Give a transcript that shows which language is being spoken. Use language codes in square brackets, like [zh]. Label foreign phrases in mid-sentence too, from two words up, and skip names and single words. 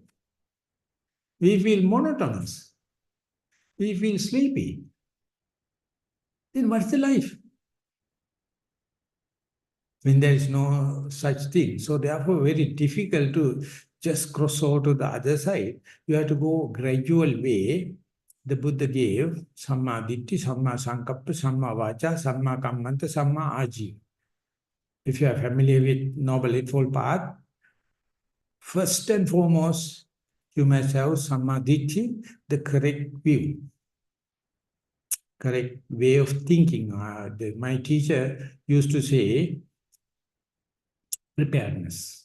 [en] We feel monotonous. We feel sleepy. Then what's the life? When there is no such thing. So therefore, very difficult to just cross over to the other side. You have to go gradual way. The Buddha gave [pi] Samma Ditti, Samma Sankappa, Samma Vacha, Samma Kammanta, Samma Ajiva. [en] If you are familiar with Noble Eightfold Path, first and foremost, you must have [pi] Samma Ditti, [en] the correct view, correct way of thinking. My teacher used to say, preparedness.